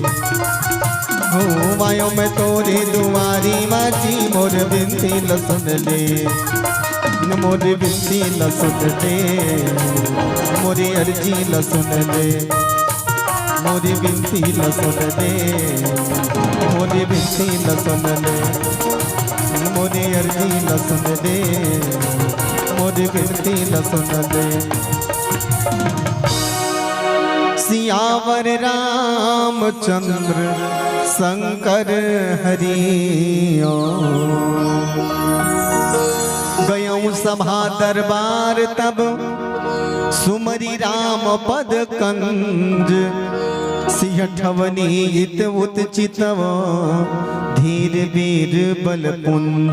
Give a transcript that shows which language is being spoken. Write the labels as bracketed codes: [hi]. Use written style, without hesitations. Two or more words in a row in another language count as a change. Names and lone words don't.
[hne] हो आयो मैं तोरे दुआरी माजी मोरे बिनती ल सुन ले, मोरे बिनती ल सुन ले, मोरे अर्जी ल सुन ले, मोरी बिनती ल सुन ले, मोरी बिनती ल सुन ले, मोरी अर्जी ल सुन ले, मोरी बिनती ल सुन ले। [awa] सियावर रामचंद्र शंकर हरिओ, गयों सभा दरबार तब सुमरी राम पद कंज, सिंहठवनी इत उत चितव धीर वीर बल पुंज।